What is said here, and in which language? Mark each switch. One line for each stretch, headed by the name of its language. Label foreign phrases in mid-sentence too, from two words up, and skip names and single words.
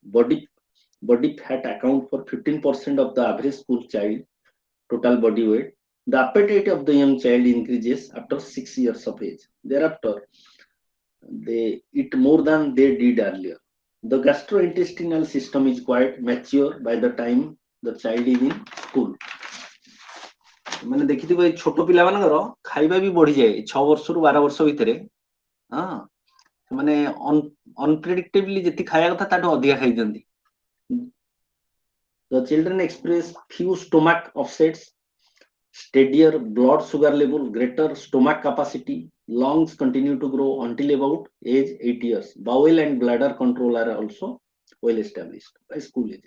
English: Body fat account for 15% of the average school child total body weight. The appetite of the young child increases after 6 years of age. Thereafter, they eat more than they did earlier. The gastrointestinal system is quite mature by the time the child is in school.
Odia: ମାନେ ଦେଖିଥିବ ଏଇ ଛୋଟ ପିଲାମାନଙ୍କର ଖାଇବା ବି ବଢିଯାଏ 6 ବର୍ଷରୁ 12 ବର୍ଷ ଭିତରେ। ସେମାନେ ଅନପ୍ରେଡିକ୍ଟେବଲି ଯେତିକି ଖାଇବା କଥା ତାଠୁ ଅଧିକା ଖାଇଦିଅନ୍ତି।
English: The children express few stomach upsets, steadier blood sugar level, greater stomach capacity. Lungs continue to grow until about age 8 years. Bowel and bladder control are also well established by school age.